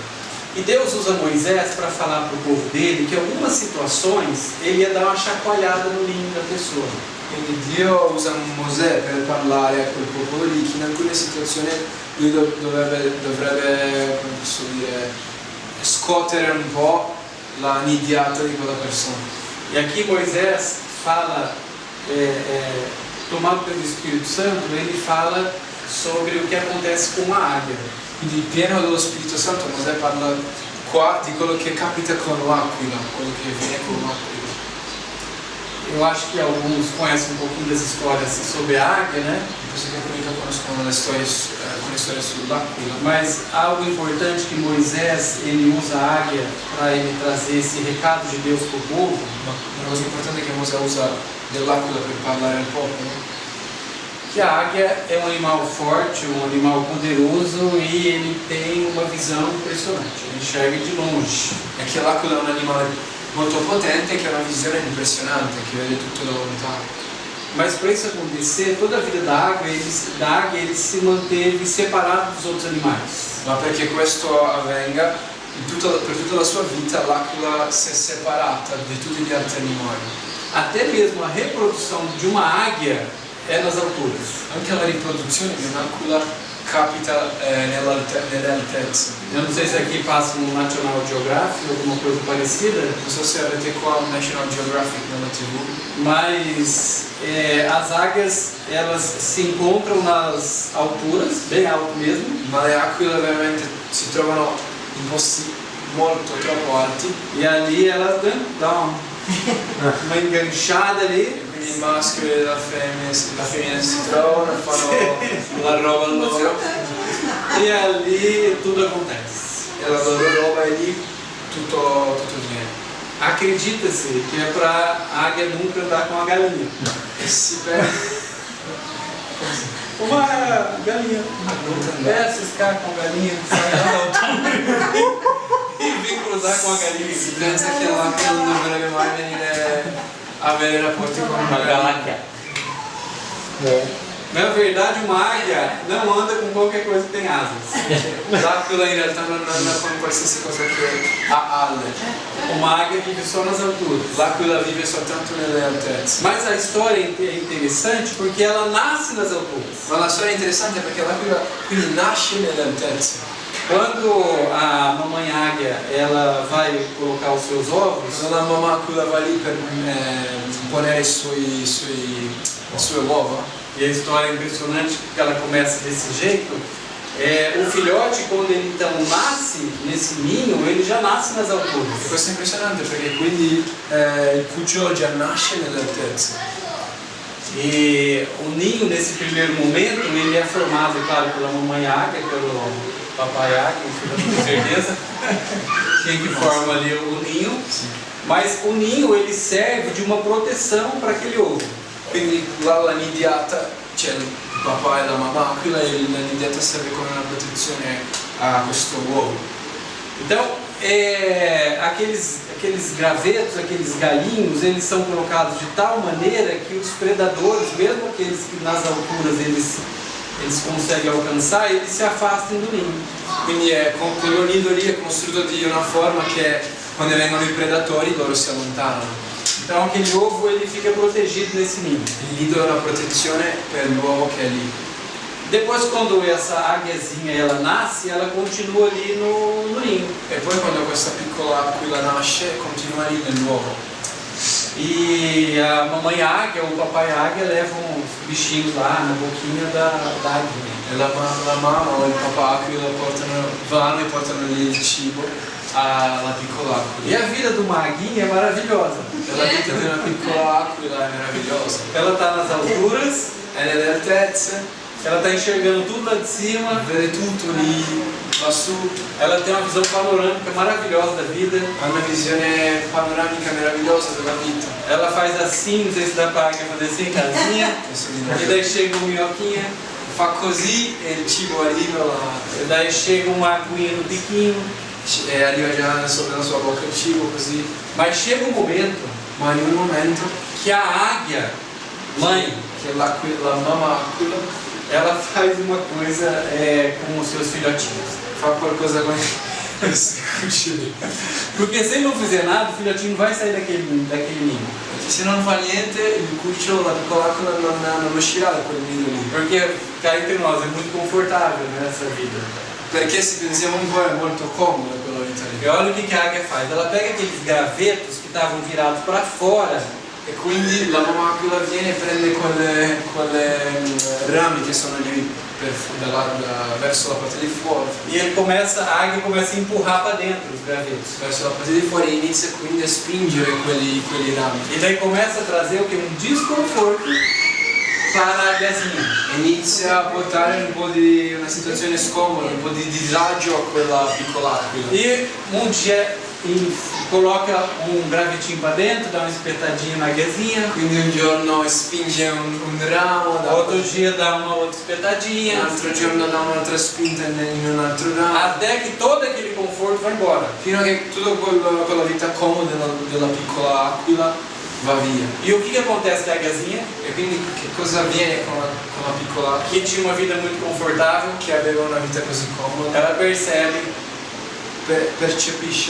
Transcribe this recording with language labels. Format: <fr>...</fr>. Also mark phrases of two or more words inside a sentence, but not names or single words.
<pt>E Deus usa Moisés para falar para o povo dele que em algumas situações ele ia dar uma chacoalhada no ninho da pessoa.</pt> <it>Quindi Dio usa Mosè per parlare a quel popolo lì che in alcune situazioni lui dovrebbe, come posso dire, scuotere un po' la nidiata di quella persona.</it> <pt>E aqui Moisés fala, tomado pelo Espírito Santo, ele fala sobre o que acontece com a águia.</pt> <it>Quindi pieno dello Spirito Santo Mosè parla qua di quello che capita con l'aquila, quello che viene con l'aquila.</it> <pt>Eu acho que alguns conhecem um pouquinho das histórias sobre a águia, né?</pt> <it>Penso che alcuni conoscono le storie sull'aquila.</it> <pt>Mas algo importante que Moisés ele usa a águia para ele trazer esse recado de Deus para o povo.</pt> <it>Ma una cosa importante che Mosè usa dell'aquila per parlare al popolo</it> <pt>que a águia é um animal forte, um animal poderoso e ele tem uma visão impressionante, ele enxerga de longe.</pt> <it>E che l'aquila è un animale molto potente che ha una visione impressionante, che vede tutto da lontano.</it> <pt>Mas para isso acontecer, toda a vida da águia ele se manteve separado dos outros animais.</pt> <it>Ma perché questo avvenga, per tutta la sua vita l'aquila si è separata di tutti gli altri animali.</it> <pt>Até mesmo a reprodução de uma águia é nas alturas.</pt> <it>Anche la riproduzione di un'aquila capita nelle altezze.</it> <pt>Eu não sei se aqui passa um National Geographic ou alguma coisa parecida,</pt> <it>Non so se avete qua un National Geographic nella TV,</it> <pt>mas as águias elas se encontram nas alturas, bem alto mesmo,</pt> <it>ma le aquile veramente si trovano in posti molto troppo alti,</it> <pt>e ali elas dão uma enganchada ali.</pt> <it>quindi il maschio e la femmina si trovano e fanno la roba loro</it> <pt>E ali tudo acontece.</pt> <it>e la loro roba è lì, tutto viene.</it> <pt>Acredita-se que é para a águia nunca andar com a galinha.</pt> <it>E si perde,</it> <pt>Uma galinha. Se ficar com a galinha, sai da altura e vem cruzar com a galinha.</pt> <it>si pensa che l'aquila non dovrebbe mai venire a avere rapporti con una</it> <pt>Uma</pt> <it>galassia.</it> <pt>galáxia. Na verdade, uma águia não anda com qualquer coisa que tem asas.</pt> <it>L'aquila in realtà non anda con qualsiasi cosa che ha alle.</it> <pt>Uma águia vive só nas alturas.</pt> <it>L'aquila vive soltanto nelle altezze.</it> <pt>Mas a história é interessante porque ela nasce nas alturas.</pt> <it>Ma la storia è interessante perché l'aquila quindi nasce nelle altezze.</it> <pt>Quando a mamãe águia ela vai colocar os seus ovos,</pt> <it>Quando la mamma aquila va lì per ponere le sue uova,</it> <pt>e a história é impressionante porque ela começa desse jeito, o filhote quando ele então nasce nesse ninho, ele já nasce nas e alturas.</pt> <it>questo è impressionante perché quindi il cucciolo già nasce nelle altezze.</it> <pt>E o ninho nesse primeiro momento, ele é formado, claro, pela mamãe águia, pelo papai águia, com certeza, quem que forma ali o ninho. Mas o ninho ele serve de uma proteção para aquele ovo.</pt> <it>Quindi là la nidiata, cioè il papà e la mamma aquila, e la nidiata serve come una protezione a questo uovo.</it> <pt>Então, aqueles gravetos, aqueles galinhos, eles são colocados de tal maneira que os predadores, mesmo aqueles que nas alturas eles conseguem alcançar, eles se afastem do ninho.</pt> <it>Quindi quello nido lì è costruito di una forma che quando vengono i predatori loro si allontanano.</it> <pt>Então aquele ovo ele fica protegido nesse ninho.</pt> <it>Il nido è una protezione per l'uovo che è lì.</it> <pt>Depois, quando essa águiazinha ela nasce, ela continua ali no ninho.</pt> <it>E poi quando questa piccola aquila nasce continua lì nell'uovo.</it> <pt>E a mamãe águia ou o papai águia levam os bichinhos lá na boquinha da águia.</pt> <it>E la mamma o il papà aquila vanno e portano lì il cibo alla piccola</it> <pt>E</pt> <it>aquila.</it> <pt>a vida de uma aguinha é maravilhosa.</pt> <it>E la vita di una piccola aquila è meravigliosa.</it> <pt>Ela está nas alturas,</pt> <it>È nelle altezze,</it> <pt>ela está enxergando tudo lá de cima,</pt> <it>vede tutto lì lassù,</it> <pt>ela tem uma visão panorâmica maravilhosa da vida.</pt> <it>ha una visione panoramica meravigliosa della vita.</it> <pt>Ela faz assim, não sei se dá para a águia fazer assim, casinha, e daí chega um minhoquinha,</pt> <it>Fa così e il cibo arriva</it> <pt>e daí chega uma aguinha no biquinho.</pt> <it>e arriva già nella sua bocca il cibo così.</it> <pt>Mas chega um momento</pt> <it>Ma in un momento</it> <pt>que a águia, mãe,</pt> <it>che la mamma aquila</it> <pt>ela faz uma coisa com os seus filhotinhos.</pt> <it>fa qualcosa con questi cuccioli.</it> <pt>Porque se ele não fizer nada, o filhotinho não vai sair daquele ninho.</pt> <it>Perché se non fa niente il cucciolo, la piccola aquila non uscirà da quel nido lì.</it> <pt>Porque, cá entre nós, é muito confortável nessa vida.</pt> <it>Perché se pensiamo un po' è molto comodo quella vita lì.</it> <pt>E olha o que a águia faz. Ela pega aqueles gravetos que estavam virados para fora</pt> <it>E quindi la mamma aquila viene e prende quelle rami che sono lì verso la parte di fuori.</it> <pt>e a águia começa a empurrar para dentro os gravetos.</pt> <it>Verso la parte di fuori e inizia quindi a spingere quelli rami.</it> <pt>E daí começa a trazer o que? Um desconforto para a águiazinha.</pt> <it>Inizia a portare un po' di una situazione scomoda, un po' di disagio a quella piccola aquila.</it> <pt>E um dia e coloca um gravetinho para dentro, dá uma espetadinha na águiazinha.</pt> <it>Quindi un giorno spinge un ramo,</it> <pt>Outro dia dá uma outra espetadinha.</pt> <it>un altro giorno dà un'altra spinta in un altro ramo.</it> <pt>Até que todo aquele conforto vai embora.</pt> <it>Fino a che tutta quella vita comoda della piccola aquila va via.</it> <pt>E o que acontece com a águiazinha?</pt> <it>E quindi che cosa avviene con la piccola aquila</it> <pt>Que tinha uma vida muito confortável,</pt> <it>che aveva una vita così comoda?</it> <pt>ela percebe</pt> <it>Percepisce</it>